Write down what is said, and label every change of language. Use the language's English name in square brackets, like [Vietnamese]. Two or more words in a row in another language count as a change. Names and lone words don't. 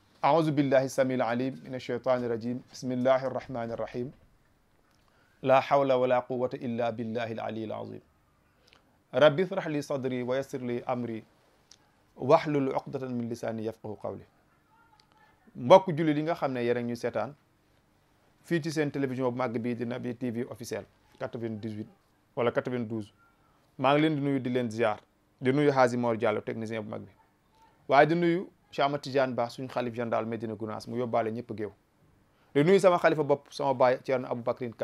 [Arabic] أعوذ بالله السميع العليم من الشيطان الرجيم بسم الله الرحمن الرحيم لا حول ولا قوة إلا بالله العلي العظيم ربي اشرح لي صدري ويسر لي أمري واحلل عقدة من لساني يفقهوا قولي [Wolof] mbokk julli li nga xam ne yéen a ñu seetaan fii ci seen télévision bu màgg bii di Naby TV officiel 98 wala 92 maa ngi leen di nuyu di leen ziar di nuyu Hadji Mor Diallo technicien bu mag bi waaye di nuyu Cheikh Ahmad Tidiane Ba suñu xalif général Medina Gounass mu yóbbaale ñëpp géew di nuyu sama xalifa bopp sama baay Thierno Aboubacrin Kane